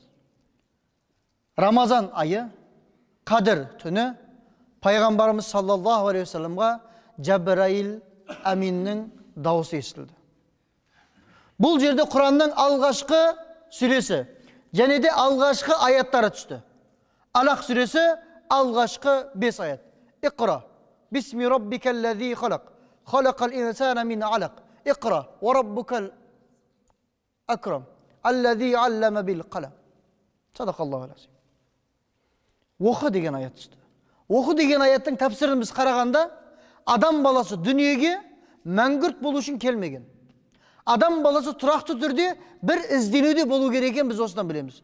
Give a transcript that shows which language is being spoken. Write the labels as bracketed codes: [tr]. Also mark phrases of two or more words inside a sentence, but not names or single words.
[kk] Рамазан айы, Қадір түні, пайғамбарымыз [ar] صلى الله عليه وسلم [kk] Жабраил Аминнің дауысы естілді. Бұл жерде Құранның алғашқы сүресі және де алғашқы аяттары түсті. Алақ сүресі алғашқы 5 аят. [ar] اقرأ باسم ربك الذي خلق خلق الإنسان من علق اقرأ وربك الأكرم الذي علم بالقلم. صدق الله عليه. [kk] Оқы деген аят түсті. Оқы деген аяттың тәпсірін біз қарағанда, адам баласы дүниеге мәңгүрт болу үшін келмеген. Адам баласы тұрақты түрде бір ізденуде болу керек екен, біз осыдан білеміз.